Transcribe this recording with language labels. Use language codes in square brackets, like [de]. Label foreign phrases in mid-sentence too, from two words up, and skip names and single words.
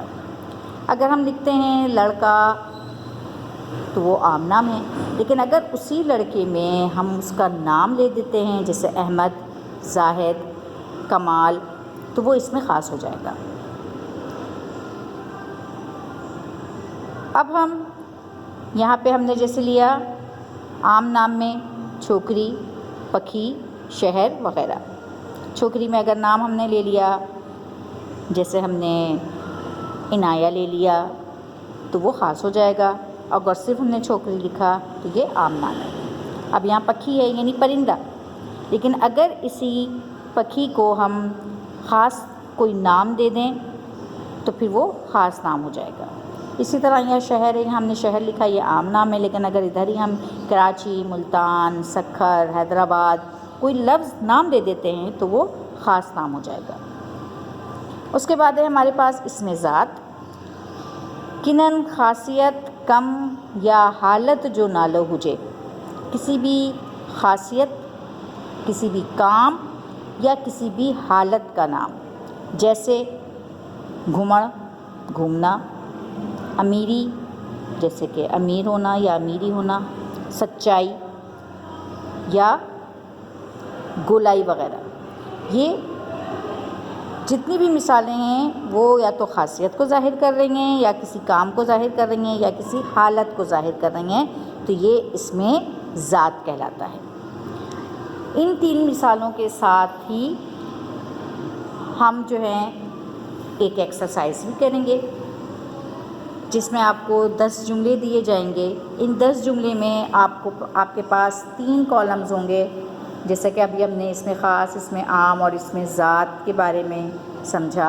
[ur] اگر ہم لکھتے ہیں لڑکا تو وہ عام نام ہے، لیکن اگر اسی لڑکے میں ہم اس کا نام لے دیتے ہیں، جیسے احمد، زاہد، کمال، تو وہ اس میں خاص ہو جائے گا. اب ہم یہاں پہ ہم نے جیسے لیا عام نام میں چھوکری، پکھی، شہر وغیرہ. چھوکری میں اگر نام ہم نے لے لیا، جیسے ہم نے عنایہ لے لیا، تو وہ خاص ہو جائے گا. اگر صرف ہم نے چھوکری لکھا تو یہ عام نام ہے. اب یہاں پکھی ہے یعنی پرندہ، لیکن اگر اسی پکھی کو ہم خاص کوئی نام دے دیں تو پھر وہ خاص نام ہو جائے گا. اسی طرح یہ شہر ہے، ہم نے شہر لکھا، یہ عام نام ہے، لیکن اگر ادھر ہی ہم کراچی، ملتان، سکھر، حیدرآباد کوئی لفظ نام دے دیتے ہیں تو وہ خاص نام ہو جائے گا. اس کے بعد ہے ہمارے پاس اس میں ذات. [sd] किनन ख़ासियत, कम या हालत जो नालो हुजे। [ur] کسی بھی خاصیت، کسی بھی کام یا کسی بھی حالت کا نام، جیسے گھمڻ، گھومنا، امیری، جیسے کہ امیر ہونا یا امیری ہونا، سچائی یا گولائی وغیرہ. یہ جتنی بھی مثالیں ہیں وہ یا تو خاصیت کو ظاہر کر رہی ہیں، یا کسی کام کو ظاہر کر رہی ہیں، یا کسی حالت کو ظاہر کر رہی ہیں، تو یہ اس میں ذات کہلاتا ہے. ان 3 مثالوں کے ساتھ ہی ہم جو ہیں ایک ایکسرسائز بھی کریں گے، جس میں آپ کو 10 جملے دیے جائیں گے۔ ان 10 جملے میں آپ کے پاس 3 کالمز ہوں گے، جیسا کہ ابھی ہم نے اس میں خاص، اس میں عام اور اس میں ذات کے بارے میں سمجھا۔